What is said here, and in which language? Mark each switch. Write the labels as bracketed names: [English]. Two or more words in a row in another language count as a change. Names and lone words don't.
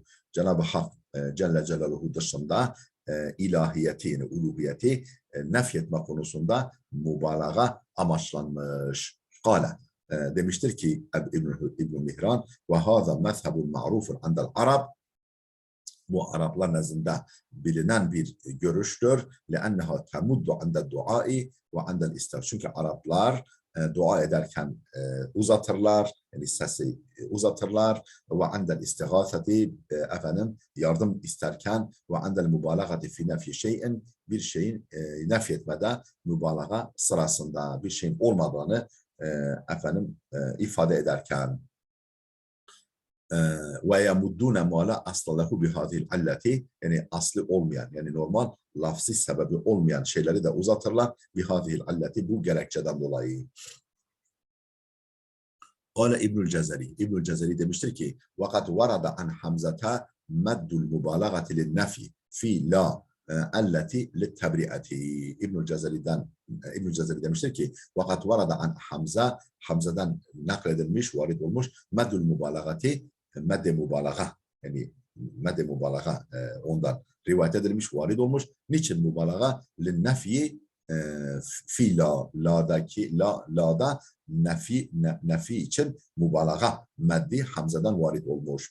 [Turkish] Cenab-ı Hak Celle Celaluhu dışında ilahiyeti, yani uluhiyeti nefyetme konusunda mübalağa amaçlanmış. [Arabic] Kale [Turkish] demiştir ki [Arabic] İbn Mihran وهذا مذهب معروف عند العرب. [Turkish] Bu Araplar nezdinde bilinen bir görüştür. [Arabic] لأنها تمد عند الدعاء وعند الاستغاثة. [Turkish] Çünkü Araplar dua ederken uzatırlar, yani sesi uzatırlar ve [Arabic] عند الاستغاثة [Turkish] efendim yardım isterken ve [Arabic] عند المبالغة في نفي شيء [Turkish] bir şeyin nef etmede mübalağa sırasında bir şeyin olmadığını efendim ifade ederken [Arabic] ويمدون ما لا أصل له بهذه العلة, [Turkish] yani aslı olmayan, yani normal lafzi sebebi olmayan şeyleri de uzatırlar [Arabic] بهذه العلة, [Turkish] bu gerekçeden dolayı. [Arabic] Kâle İbnül Cezeri. İbnül Cezeri [Turkish] demiştir ki [Arabic] وَقَدْ وَرَدَ عَنْ حَمْزَةَ مَدُّ الْمُبَالَغَةِ لِلنَّفِي فِي لَا اَلَّتِ لِلْتَبْرِئَةِ. [Turkish] İbnül Cezeri demiştir ki [Arabic] وَقَدْ وَرَدَ عَنْ [Turkish] Hamza, Hamza'dan nakledilmiş, varid olmuş [Arabic] مد المبالغة, [Turkish] medde mübalağa, yani medde mübalağa ondan rivayet edilmiş, varid olmuş. Niçin mübalağa? لِلنَّفِي fi la'daki la'da nefi için mübalağa meddi Hamza'dan varid olmuş.